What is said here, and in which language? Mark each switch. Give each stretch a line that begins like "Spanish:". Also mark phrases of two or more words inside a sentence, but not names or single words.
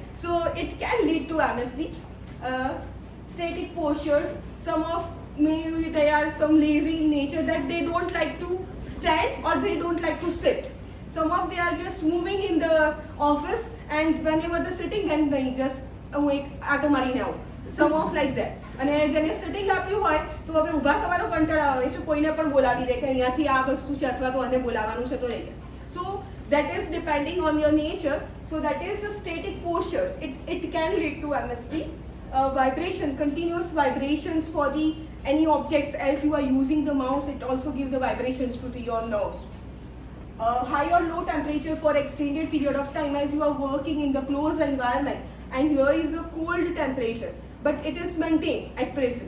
English: So it can lead to MSD. Static postures, some of maybe they are some lazy in nature that they don't like to stand or they don't like to sit. Some of they are just moving in the office and whenever they're sitting then they just
Gujarati: આટો મારીને આવો.
English: Some of like that.
Gujarati: અને જેને સિટિંગ આપ્યું હોય તો હવે ઊભા થવાનો કંટાળો આવે છે, કોઈને પણ બોલાવી દે કે અહીંયાથી આ વસ્તુ છે અથવા તો આને બોલાવવાનું છે તો લઈ લે.
English: So that is depending on your nature. So that is the static postures. It can lead to MSD. Vibration, continuous vibrations for the any objects as you are using the mouse, it also gives the vibrations to your nerves. High or low temperature for extended period of time as you are working in the closed environment, and here is a cold temperature, but it is maintained at present.